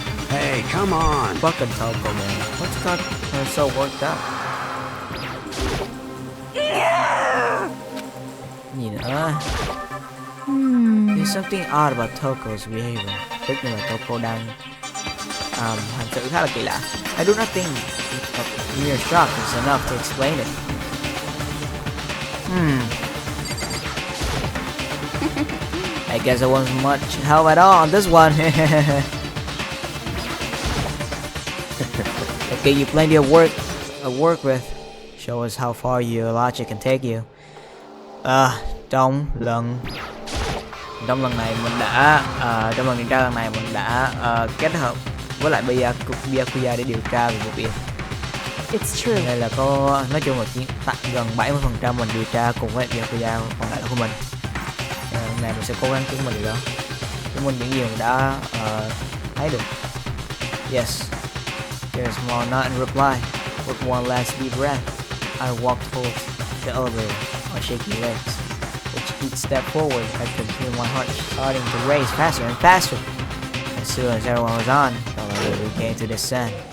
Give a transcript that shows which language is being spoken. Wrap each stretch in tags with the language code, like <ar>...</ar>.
<en>Hey, come on. Fucking Toko, man. What's got her so worked up?</en> <vi>Gì nữa?</vi> <en>There's something odd about Toko's behavior.</en> <vi>Tất nhiên là Toko đang hành xử khá là kỳ lạ.</vi> <en>I do not think that mere shock is enough to explain it. I guess I wasn't much help at all on this one. Okay, you plenty of work with. Show us how far your logic can take you.</en> <vi>Trong lần này mình đã trong lần điều tra lần này mình đã kết hợp với lại Byakuya để điều tra về vụ việc.</vi> <en>It's true.</en> <vi>Đây là có nói chung là gần 70% mình điều tra cùng với Byakuya, còn lại là của mình. Lần này mình sẽ cố gắng chứng minh điều đó, chứng minh những gì mình đã thấy được.</vi> <en>Yes. There's a small nod in reply. With one last deep breath, I walked towards the elevator on shaky legs. With each step forward, I could feel my heart starting to race faster and faster. As soon as everyone was on, the elevator began to descend.</en>